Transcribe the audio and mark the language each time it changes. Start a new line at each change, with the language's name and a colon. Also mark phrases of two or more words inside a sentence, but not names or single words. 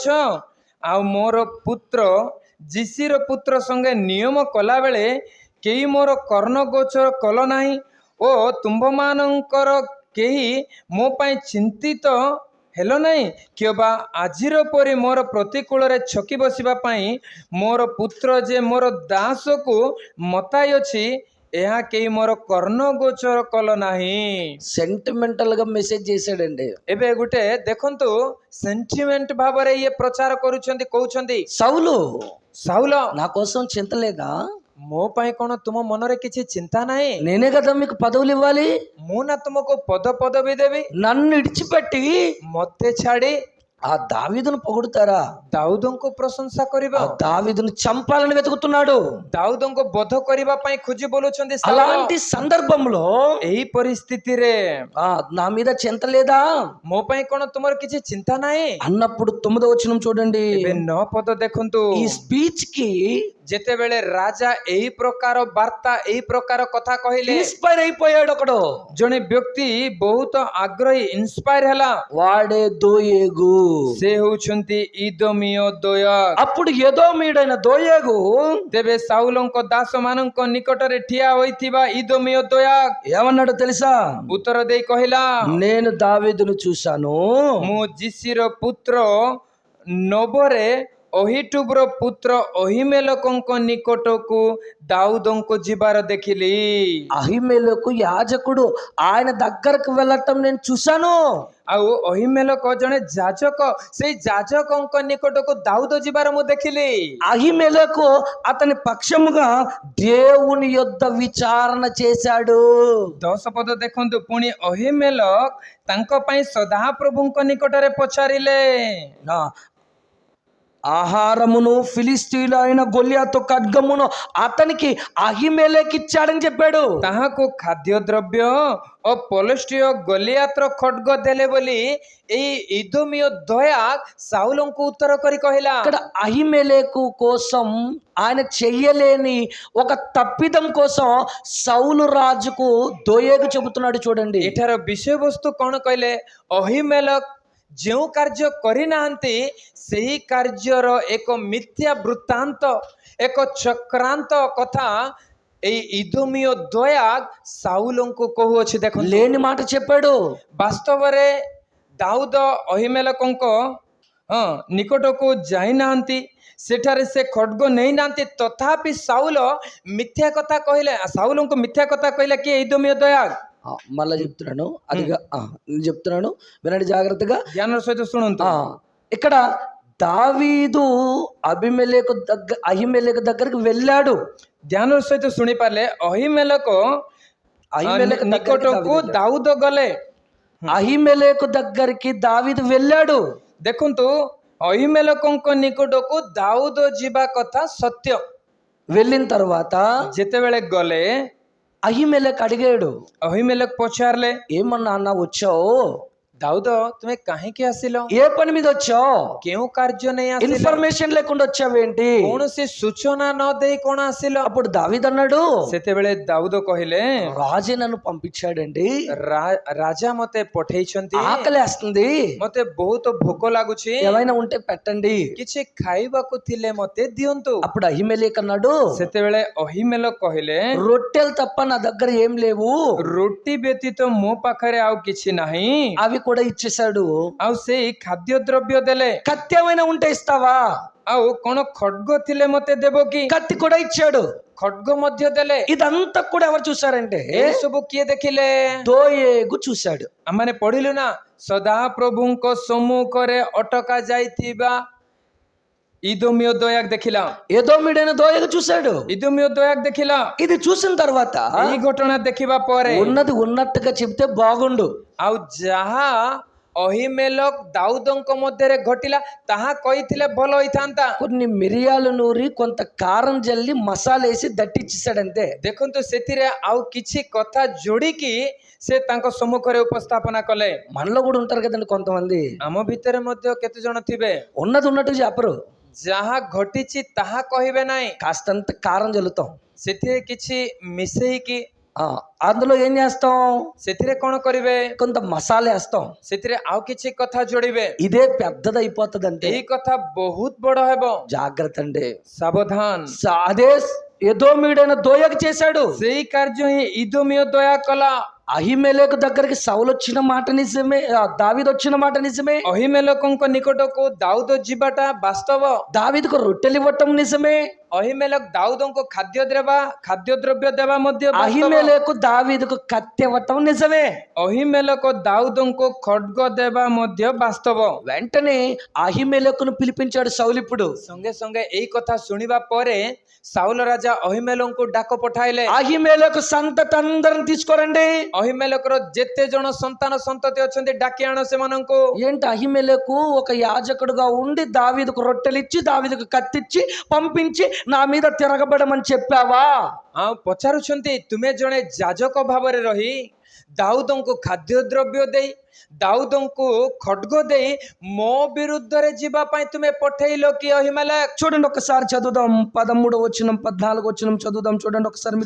Odia: ଆଉ ମୋର ପୁତ୍ର ଯିସିର ପୁତ୍ର ସଙ୍ଗେ ନିୟମ କଲାବେଳେ କେହି ମୋର କର୍ଣ୍ଣ ଗୋଚର କଲ ନାହିଁ ଓ ତୁମ୍ଭମାନଙ୍କର କେହି ମୋ ପାଇଁ ଚିନ୍ତିତ ହେଲ ନାହିଁ କିବା ଆଜିର ପରି ମୋର ପ୍ରତିକୂଳରେ ଛକି ବସିବା ପାଇଁ ମୋର ପୁତ୍ର ଯେ ମୋର ଦାସକୁ ମତାଇଅଛି ଏହା କେହି ମୋର କର୍ଣ୍ଣ ଗୋଚର କଲ ନାହିଁ।
Telugu: సెంటిమెంటల్ గా మెసేజ్ చేశాడండి.
Odia: ଏବେ ଗୋଟେ ଦେଖନ୍ତୁ ସେଣ୍ଟିମେଣ୍ଟ ଭାବରେ ଇଏ ପ୍ରଚାର କରୁଛନ୍ତି, କହୁଛନ୍ତି
Telugu: సౌలు
Odia: ସାଉଲ
Telugu: నా కోసం చింత లేదా?
Odia: ମୋ ପାଇଁ କଣ ତୁମ ମନରେ କିଛି ଚିନ୍ତା ନାହିଁ?
Telugu: నేనే కదా మీకు పదవులు ఇవ్వాలి.
Odia: ମୁଁ ନା ତୁମକୁ ପଦବୀ ଦେବି?
Telugu: నన్ను ఇడిచిపెట్టి
Odia: ମତେ ଛାଡି
Telugu: ఆ దావీదును పొగుడుతారా?
Odia: ଦାଉଦଙ୍କୁ ପ୍ରଶଂସା କରିବା?
Telugu: ఆ దావీదును చంపాలని వెతుకుతున్నాడు.
Odia: ଦାଉଦଙ୍କୁ ବଧ କରିବା ପାଇଁ ଖୋଜି ବୋଲୁଛନ୍ତି ସାଉଲ।
Telugu: అలాంటి సందర్భంలో
Odia: ଏହି ପରିସ୍ଥିତିରେ
Telugu: నా మీద చింత లేదా
Odia: ମୋ ପାଇଁ କଣ ତୁମର କିଛି ଚିନ୍ତା ନାହିଁ
Telugu: అన్నప్పుడు 9వ వచనం చూడండి.
Odia: ଏବେ 9 ପଦ ଦେଖନ୍ତୁ।
Telugu: ఈ స్పీచ్ కి
Odia: ଯେତେବେଳେ ରାଜା ଏହି ପ୍ରକାର ବାର୍ତ୍ତା, ଏହି ପ୍ରକାର କଥା କହିଲେ,
Telugu: ఇన్స్పైర్ అయిపోయాడు ఒకడు.
Odia: ଜଣେ ବ୍ୟକ୍ତି ବହୁତ ଆଗ୍ରହୀ, ଇନ୍ସ୍ପାୟର ହେଲା।
Telugu: వాడే దోయేగు.
Odia: ସେ ହେଉଛନ୍ତି ଇଦୋମୀୟ ଦୋୟଗ।
Telugu: అప్పుడు ఎదోమీయుడైన దోయేగు
Odia: ତେବେ ସାଉଲଙ୍କ ଦାସ ମାନଙ୍କ ନିକଟରେ ଠିଆ ହୋଇଥିବା ଇଦୋମୀୟ ଦୋୟଗ
Telugu: ఏమన్నాడో తెలుసా?
Odia: ଉତ୍ତର ଦେଇ କହିଲା,
Telugu: నేను దావీదును చూశాను.
Odia: ମୁଁ ଯିଶିର పుత్ర ନୋବରେ ଅହିଟୁବର ପୁତ୍ର ଅହିମେଲକଙ୍କ ନିକଟକୁ ଦାଉଦଙ୍କୁ ଯିବାର ଦେଖିଲି।
Telugu: అహిమేలకు యాజకుడు, ఆయన దగ్గరకు వెళ్ళటం నేను చూశాను.
Odia: ଆଉ ଅହିମେଲକ ଜଣେ ଯାଜକ, ସେଇ ଯାଜକଙ୍କ ନିକଟକୁ ଦାଉଦ ଯିବାର ମୁଁ ଦେଖିଲି।
Telugu: అహిమేలకు అతని పక్షముగా దేవుని యొద్ద విచారణ చేశాడు.
Odia: 10 ପଦ ଦେଖନ୍ତୁ। ପୁଣି ଅହିମେଲକ ତାଙ୍କ ପାଇଁ ସଦାପ୍ରଭୁଙ୍କ ନିକଟରେ ପଚାରିଲେ,
Telugu: ఆహారమును ఫిలిస్తీయుల అయిన గొల్యాతు ఖడ్గమును అతనికి అహిమేలెకు ఇచ్చాడని చెప్పాడు.
Odia: ତାହାକୁ ଖାଦ୍ୟଦ୍ରବ୍ୟ ଓ ପଲଷ୍ଟିୟ ଗଲିଆତ୍ର ଖడ్ଗ ଦେଲେ ବୋଲି ଏଇ ଇଦୋମୀୟ ଦୋୟଗ ସାଉଲଙ୍କୁ ଉତ୍ତର କରି କହିଲା।
Telugu: ఇక్కడ అహిమేలెకు కోసం ఆయన చెయ్యలేని ఒక తప్పిదం కోసం సౌలు రాజుకు దోయేగు చెబుతున్నాడు చూడండి.
Odia: ଏଠାର ବିଷୟବସ୍ତୁ କଣ କହିଲେ? ଅହିମେଲକ ଯେଉଁ କାର୍ଯ୍ୟ କରିନାହାନ୍ତି ସେହି କାର୍ଯ୍ୟର ଏକ ମିଥ୍ୟା ବୃତ୍ତାନ୍ତ, ଏକ ଚକ୍ରାନ୍ତ କଥା ଏଇ ଇଦୋମୀୟ ଦୋୟଗ ସାଉଲଙ୍କୁ କହୁଅଛି। ଦେଖନ୍ତୁ,
Telugu: లేని మాట చెప్పాడు.
Odia: ବାସ୍ତବରେ ଦାଉଦ ଅହିମେଲକଙ୍କ ନିକଟକୁ ଯାଇନାହାନ୍ତି, ସେଠାରେ ସେ ଖడ్ଗ ନେଇନାହାନ୍ତି, ତଥାପି ସାଉଲ ମିଥ୍ୟା କଥା କହିଲେ, ସାଉଲଙ୍କୁ ମିଥ୍ୟା କଥା କହିଲେ କି ଇଦୋମୀୟ ଦୋୟଗ।
Telugu: మళ్ళా చెప్తున్నాను, అదిగా నేను చెప్తున్నాను, వినండి జాగ్రత్తగా,
Odia: ଜ୍ଞାନ ସହିତ ଶୁଣନ୍ତୁ।
Telugu: ఇక్కడ దావీదు అహిమేలెకు దగ్గరికి వెళ్ళాడు।
Odia: ଧ୍ୟାନର ସହିତ ଶୁଣି ପାରିଲେ, ଅହିମେଲକ ନିକଟକୁ ଦାଉଦ ଗଲେ।
Telugu: అహిమేలెకు దగ్గరికి దావీదు వెళ్ళాడు।
Odia: ଦେଖନ୍ତୁ, ଅହିମେଲକଙ୍କ ନିକଟକୁ ଦାଉଦ ଯିବା କଥା ସତ୍ୟ।
Telugu: వెళ్ళిన తర్వాత
Odia: ଯେତେବେଳେ ଗଲେ
Telugu: అహిమేలెకు అడిగాడు,
Odia: ଅହିମେଲକ ପଚାରିଲେ,
Telugu: ఏమన్నా అన్న వచ్చావు?
Odia: ଦାଉଦ ତୁମେ କାହିଁକି ଆସିଲ?
Telugu: ఏ పని మీద వచ్చావు?
Odia: କେଉଁ କାର୍ଯ୍ୟ ନେଇ ଆସିଲ?
Telugu: ఇన్ఫర్మేషన్ లేకుండా వచ్చావేంటి?
Odia: କୌଣସି ସୂଚନା ନ ଦେଇ କଣ ଆସିଲ?
Telugu: అప్పుడు దావీదు అన్నాడు,
Odia: ସେତେବେଳେ ଦାଉଦ କହିଲେ,
Telugu: రాజే నన్ను పంపించాడండి,
Odia: ରାଜା ମତେ ପଠେଇଛନ୍ତି,
Telugu: ఆకలేస్తుంది,
Odia: ମତେ ବହୁତ ଭୋକ ଲାଗୁଛି,
Telugu: ఏమైనా ఉంటే పెట్టండి।
Odia: କିଛି ଖାଇବାକୁ ଥିଲେ ମତେ ଦିଅନ୍ତୁ।
Telugu: అప్పుడు అహిమేలెకు అన్నాడు,
Odia: ସେତେବେଳେ ଅହିମେଲକ କହିଲେ,
Telugu: రొట్టెలు తప్ప నా దగ్గర ఏం లేవు,
Odia: ରୁଟି ବ୍ୟତୀତ ମୋ ପାଖରେ ଆଉ କିଛି ନାହିଁ।
Telugu: అవి కూడా ఇచ్చేశాడు।
Odia: ଆଉ ସେଇ ଖାଦ୍ୟ ଦ୍ରବ୍ୟ ଦେଲେ।
Telugu: కత్తి ఏమైనా ఉంటే ఇస్తావా?
Odia: ଆଉ କଣ ଖడ్ଗ ଥିଲେ ମତେ ଦେବ କି?
Telugu: కత్తి కూడా ఇచ్చాడు,
Odia: ଖడ్ଗ ମଧ୍ୟ ଦେଲେ।
Telugu: ఇదంతా కూడా ఎవరు చూసారంటే
Odia: ଏ ସବୁ କିଏ ଦେଖିଲେ?
Telugu: దోయేగు చూశాడు।
Odia: ଆମେ ପଢିଲୁ ନା, ସଦାପ୍ରଭୁଙ୍କ ସମ୍ମୁଖରେ ଅଟକା ଯାଇଥିବା ଇଦୋମୀୟ ଦୋୟଗ ଦେଖିଲା।
Telugu: ఎదోమీడైన దోయేగు చూశాడు।
Odia: ଇଦୋମୀୟ ଦୋୟଗ ଦେଖିଲା।
Telugu: ఇది చూసిన తర్వాత
Odia: ଏହି ଘଟଣା ଦେଖିବା ପରେ
Telugu: ఉన్నది ఉన్నట్టుగా చెప్తే బాగుండు।
Odia: ଆଉ ଯାହା ଅହିମେଲକ ଦାଉଦଙ୍କ ମଧ୍ୟରେ ଘଟିଲା ତାହା କହିଥିଲେ ଭଲ ହୋଇଥାନ୍ତା।
Telugu: కొన్ని మిరియాలు నూరి కొంత కారం జల్లి మసాలా వేసి దట్టిచ్చేసాడంతే।
Odia: ଦେଖନ୍ତୁ, ସେଥିରେ ଆଉ କିଛି କଥା ଯୋଡ଼ିକି ସେ ତାଙ୍କ ସମ୍ମୁଖରେ ଉପସ୍ଥାପନା କଲେ।
Telugu: మనలో కూడా ఉంటారు కదండి కొంతమంది,
Odia: ଆମ ଭିତରେ ମଧ୍ୟ କେତେ ଜଣ ଥିବେ,
Telugu: ఉన్నది ఉన్నట్టు చెప్పరు,
Odia: ଯାହା ଘଟିଛି ତାହା କହିବେ ନାହିଁ,
Telugu: కాస్తంత కారం జల్లుతాం,
Odia: ସେଥିରେ କିଛି ମିଶେଇକି
Telugu: అందులో ఏం చేస్తాం,
Odia: ସେଥିରେ କଣ କରିବେ,
Telugu: కొంత మసాలా వేస్తాం,
Odia: ସେଥିରେ ଆଉ କିଛି କଥା ଯୋଡ଼ିବେ।
Telugu: ఇదే పెద్దది అయిపోతుంది అంటే
Odia: ଏହି କଥା ବହୁତ ବଡ଼ ହେବ,
Telugu: జాగ్రత్త అండి।
Odia: ସାବଧାନ।
Telugu: అదే ఎదోమీడైన దోయగు చేశాడు।
Odia: ସେଇ କାର୍ଯ୍ୟ ହିଁ ଇଦୋମୀୟ ଦୋୟଗ କଲା।
Telugu: అహిమెలెకు దగ్గరికి సౌలు వచ్చిన మాట నిజమే, దావీదు వచ్చిన మాట నిజమే,
Odia: ଅହିମେଲକଙ୍କ ନିକଟକୁ ଦାଉଦ ଯିବାଟା ବାସ୍ତବ।
Telugu: దావీదుకు రొట్టెలు ఇవ్వటం నిజమే,
Odia: ଅହିମେଲକ ଦାଉଦଙ୍କୁ ଖାଦ୍ୟଦ୍ରବ୍ୟ ଦେବା ମଧ୍ୟ ବାସ୍ତବ।
Telugu: అహిమెలెకు దావీదుకు కత్తి ఇవ్వటం నిజమే।
Odia: ଅହିମେଲକ ଦାଉଦଙ୍କୁ ଖడ్ଗ ଦେବା ମଧ୍ୟ ବାସ୍ତବ।
Telugu: వెంటనే అహిమెలెకును పిలిపించాడు సౌలు। ఇప్పుడు
Odia: ସଙ୍ଗେ ସଙ୍ଗେ ଏଇ କଥା ଶୁଣିବା ପରେ ସାଉଲ ରାଜା ଅହିମେଲଙ୍କୁ ଡାକ ପଠାଇଲେ।
Telugu: అహిమెలెకు సంతతి అందరిని తీసుకోరండి।
Odia: ଅହିମେଲକର ଯେତେ ଜଣ ସନ୍ତାନ ସନ୍ତତି ଅଛନ୍ତି ଡାକି ଆଣ ସେମାନଙ୍କୁ।
Telugu: ఏంటి అహిమెలెకు ఒక యాజకుడుగా ఉండి దావీదుకు రొట్టెలు ఇచ్చి దావీదుకు కత్తిచ్చి పంపించి నా మీద తిరగబడమని చెప్పావా?
Odia: ପଚାରୁଛନ୍ତି ତୁମେ ଜଣେ ଯାଜକ ଭାବରେ ରହି ଦାଉଦଙ୍କୁ ଖାଦ୍ୟଦ୍ରବ୍ୟ ଦେଇ ଦାଉଦଙ୍କୁ ଖడ్ଗ ଦେଇ ମୋ ବିରୁଦ୍ଧରେ ଯିବା ପାଇଁ ତୁମେ ପଠେଇଲ କି ଅହିମେଲକ?
Telugu: చూడండి ఒకసారి చదువుదాం, 13వ వచనం 14వ వచనం చదువుదాం, చూడండి ఒకసారి మీరు